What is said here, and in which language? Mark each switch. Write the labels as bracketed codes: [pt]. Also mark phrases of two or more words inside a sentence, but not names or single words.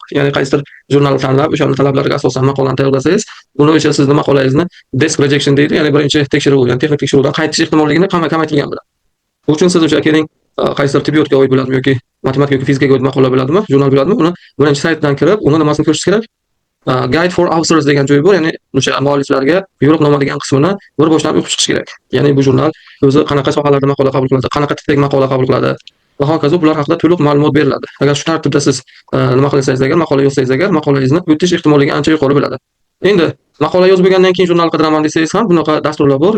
[uz] Ya'ni qaysidir jurnalni tanlab, o'sha talablariga asosan maqolani tayyorlasangiz, buni o'sha sizni maqolangizni [en] desk rejection [uz] deydi, ya'ni birinchi tekshiruv, ya'ni texnik tekshiruvdan qaytish ehtimolligini kamaytirgan bo'ladi. Bu uchun siz o'sha keling qaysidir tibbiyotga oid bo'ladimi yoki matematika yoki fizikaga oid maqola bo'ladimi, jurnal bo'ladimi, uni birinchi saytdan kirib, uni nimasini ko'rish kerak? [en] Guide for Authors [uz] degan joyi bor, ya'ni o'sha mualliflarga yo'riqnoma degan qismini bir boshdan o'qib chiqish kerak. Ya'ni bu jurnal o'zi qanaqa sohalarda maqola qabul qiladi, qanaqa tipdagi maqola qabul qiladi va hokazo, bular haqida to'liq ma'lumot beriladi. Agar shu tartibda siz nima qilsangiz agar, maqola yozsangiz agar, maqolangizni o'tish ehtimolligi ancha yuqori bo'ladi. Endi maqola yozib bo'lgandan keyin jurnal qidiraman desangiz ham bunaqa dasturlar bor.